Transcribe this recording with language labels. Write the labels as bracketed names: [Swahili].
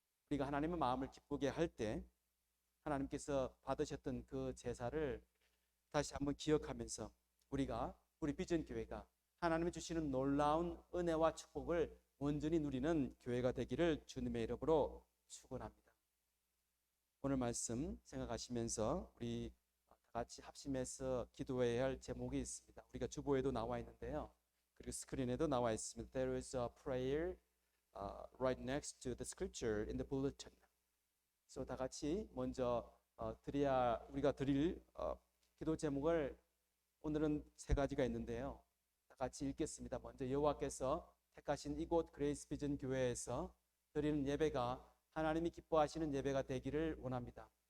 [Korean] 우리가 하나님의 마음을 기쁘게 할 때 하나님께서 받으셨던 그 제사를 다시 한번 기억하면서 우리 비전교회가 하나님이 주시는 놀라운 은혜와 축복을 온전히 누리는 교회가 되기를 주님의 이름으로 축원합니다. 오늘 말씀 생각하시면서 우리 다 같이 합심해서 기도해야 할 제목이 있습니다. 우리가 주보에도 나와 있는데요. 그리고 스크린에도 나와 있습니다. [English] There is a prayer right next to the scripture in the bulletin. [Korean] 그래서 다 같이 먼저 우리가 드릴 기도 제목을 오늘은 3가지가 있는데요. 다 같이 읽겠습니다. 먼저 여호와께서 택하신 이곳 그레이스 비전 교회에서 드리는 예배가 하나님이 기뻐하시는 예배가 되기를 원합니다.